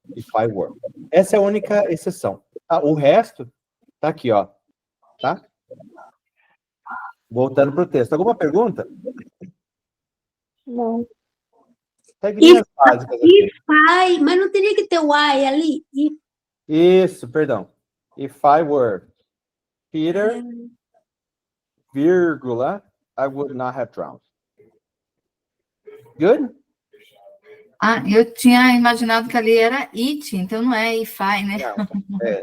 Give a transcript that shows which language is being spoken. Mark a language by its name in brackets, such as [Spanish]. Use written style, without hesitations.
[English] If I were. [Portuguese] Essa é a única exceção. Tá? O resto tá aqui, ó. Tá? Voltando para o texto. Alguma pergunta? Não. Regrinhas básicas aqui. Ai, mas não teria que ter o I ali? Isso, perdão. [English] If I were Peter, vírgula, I would not have drowned. Good? [Portuguese] Ah, eu tinha imaginado que ali era it, então não é if I, né?